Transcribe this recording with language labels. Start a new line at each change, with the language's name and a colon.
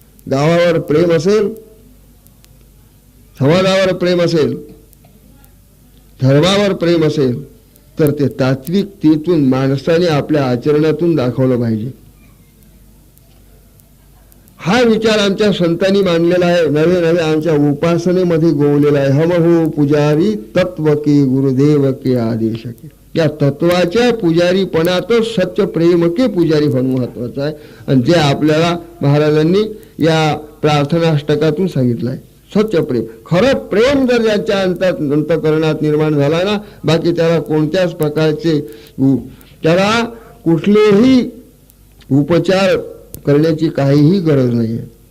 Marathi: गावावर प्रेम असेल, समाजावर प्रेम असेल, धर्मावर प्रेम असेल तर ते तात्विकतेतून माणसाने आपल्या आचरणातून दाखवलं पाहिजे. हा विचार आमच्या संतांनी मांडलेला आहे, नवे नवे आमच्या उपासनेमध्ये गोवलेला आहे.
Hindi: हमहो पुजारी तत्व के गुरुदेव के आदेश के.
Marathi: या तत्वाच्या पुजारीपणातच
Hindi: सत्य प्रेम के पुजारी
Marathi: होणं महत्वाचं आहे. आणि जे आपल्याला महाराजांनी या प्रार्थनाष्टकातून सांगितलं आहे, सत्य प्रेम. खरं प्रेम जर ज्याच्या अंतःकरणात निर्माण झाला ना, बाकी त्याला कोणत्याच प्रकारचे त्याला कुठलेही उपचार करण्याची काहीही गरज नाही आहे.